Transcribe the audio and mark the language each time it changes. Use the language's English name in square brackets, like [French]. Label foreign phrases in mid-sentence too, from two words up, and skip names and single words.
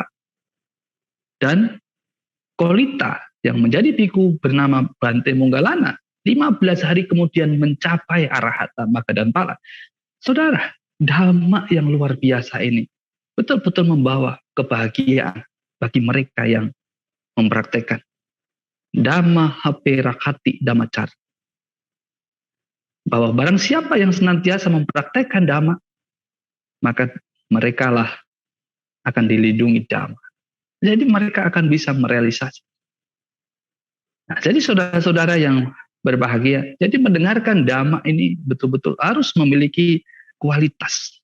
[Indonesian] Dan kolita yang menjadi biku bernama Bante Monggalana 15 hari kemudian mencapai arahat Magadanpala. Saudara, dhamma yang luar biasa ini betul-betul membawa kebahagiaan bagi mereka yang mempraktekkan. [Pali] Dhamma hape rakati dhammacara. [Indonesian] Bahwa barang siapa yang senantiasa mempraktekkan dhamma, maka merekalah akan dilindungi dhamma. Jadi mereka akan bisa merealisasi. Nah, jadi saudara-saudara yang berbahagia, jadi mendengarkan dhamma ini betul-betul harus memiliki kualitas.